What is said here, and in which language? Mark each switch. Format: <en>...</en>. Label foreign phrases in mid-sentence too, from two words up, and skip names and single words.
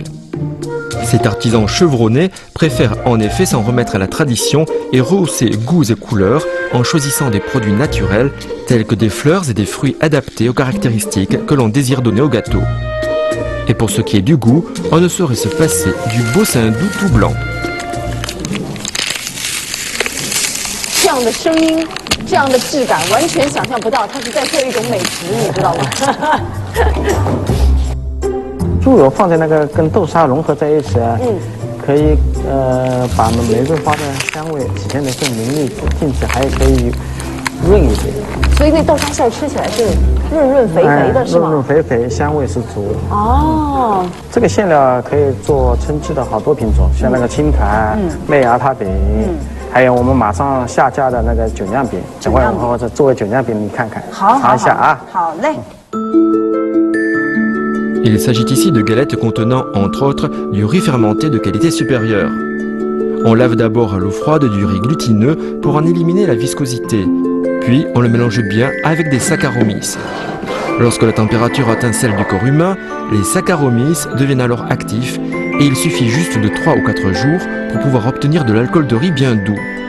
<fr>Cet artisan chevronné préfère en effet s'en remettre à la tradition et rehausser goûts et couleurs en choisissant des produits naturels tels que des fleurs et des fruits adaptés aux caractéristiques que l'on désire donner au gâteau. Et pour ce qui est du goût, on ne saurait se passer du beau saindoux tout blanc.</fr> <zh>这样的声音，这样的质感，完全想象不到他是在做一种美食，你知道吗？猪油放在那个跟豆沙融合在一起啊，可以把玫瑰花的香味体现得更淋漓尽致，还可以润一点。所以那豆沙馅儿吃起来是润润肥肥的，是吗？润润肥肥，香味是足。哦，这个馅料可以做春季的好多品种，像那个青团、麦芽塔饼。还有我们马上下架的那个酒酿饼，等会或者作为酒酿饼你看看，尝一下啊。好嘞。</zh> <fr>Il s'agit ici de galettes contenant, entre autres, du riz fermenté de qualité supérieure. On lave d'abord à l'eau froide du riz glutineux pour en éliminer la viscosité, puis on le mélange bien avec des Saccharomyces. Lorsque la température atteint celle du corps humain, les Saccharomyces deviennent alors actifs et il suffit juste de 3 ou 4 jours pour pouvoir obtenir de l'alcool de riz bien doux.</fr>